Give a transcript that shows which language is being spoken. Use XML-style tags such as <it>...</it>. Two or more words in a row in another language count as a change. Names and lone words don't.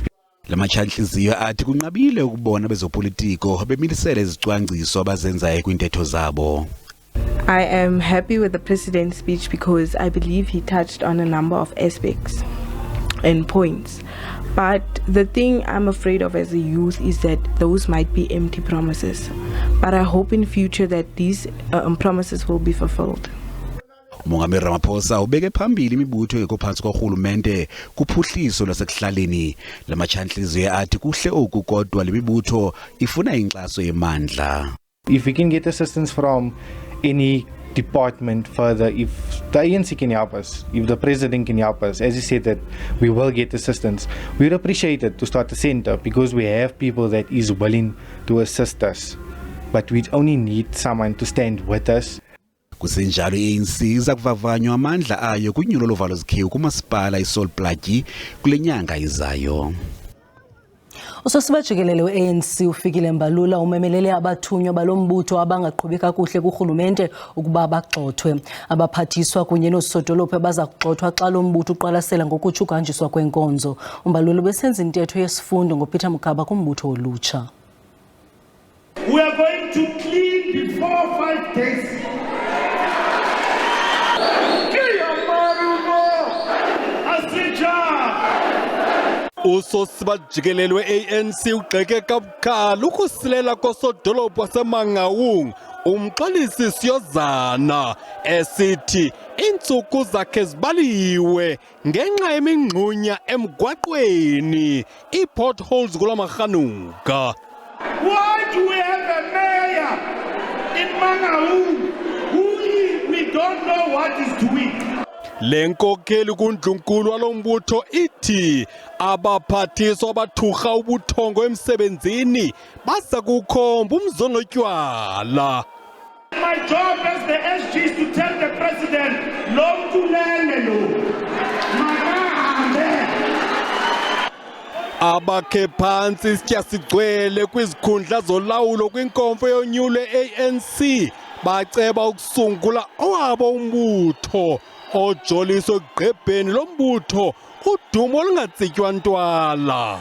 <xh>La matshantliziyo athi kunqabile ukubona bezopolitiko bemilisele izicwangciso abazenzayo kwintetho zabo.</xh> <en>I am happy with the president's speech because I believe he touched on a number of aspects and points. But the thing I'm afraid of as a youth is that those might be empty promises. But I hope in future that these promises will be fulfilled.</en> <xh>Umongameli Ramaphosa ubeke phambili imibutho ekophansi korhulumente kuphuhliso lwasekuhlaleni. La matshantliziyo athi kuhle oku kodwa le mibutho ifuna inkxaso yemandla.</xh> <en>If we can get assistance from any department further, if the ANC can help us, if the president can help us, as he said that we will get assistance, we'd appreciate it to start a center because we have people that is willing to assist us. But we only need someone to stand with us.</en> <xh>Kusenjalo ANC iza kuvavanywa amandla ayo kunyulo lovalo zikhewu kumasipala iSolplaatje kule nyanga izayo. Usosiba jikelele we-ANC ufikile Mbalula umemelele abathunywa balombutho abangaqhubi kakuhle kurhulumente ukuba bagxothwe. Abaphathiswa kunye noosodolophu baza kugxothwa xa lo mbutho uqwalasela ngokutsho ukuhanjiswa kwenkonzo. Mbalula besenza intetho yesifundo ngoPeter Mugaba kumbutho olutsha.</xh> <en>We are going to clean before 5 days.</en> <xh>Usosiba jikelele we-ANC ugxeke kabukhala ukusilela kosodolophu waseMangaung umxolisi Siyozana esithi iintsuku zakhe zibaliwe ngenxa yemingxunya emgwaqweni ii-potholes kulamarhanuka.</xh> <en>Why do we have a mayor in Mangaung who we don't know what he's doing?</en> <xh>Le nkokeli kundlunkulu walombutho ithi abaphathiswa abathurha ubuthongo emsebenzini baza kukhomba umzonotywala.</xh> <en>My job as the SG is to tell the president,</en> <xh>lo mthulele lo. Makahambe. Abakhe phantsi isitya sigcwele kwizikhundla zolawulo kwinkomfa yonyulo ANC baceba ukusungula owabo umbutho ojoliswe egqebheni lombutho udumo olungatsitywa ntwala.</xh>